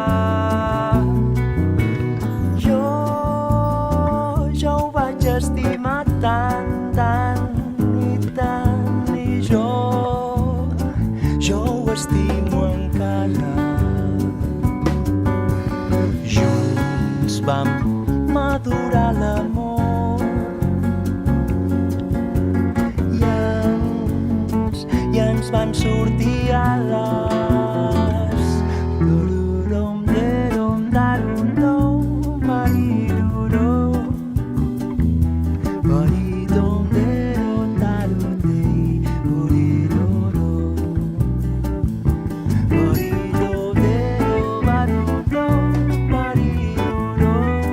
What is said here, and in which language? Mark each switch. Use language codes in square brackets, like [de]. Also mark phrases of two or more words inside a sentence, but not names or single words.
[ca] Jo ho vaig estimar tant, tant i tant, i jo ho estimo encara. Junts vam madurar l'amor i ens van sortir ales. Dururum, derum, darum, dum, marirurum. Baridum, derum, darum, dei, burirurum. Baridum, derum, darum, dum, marirurum.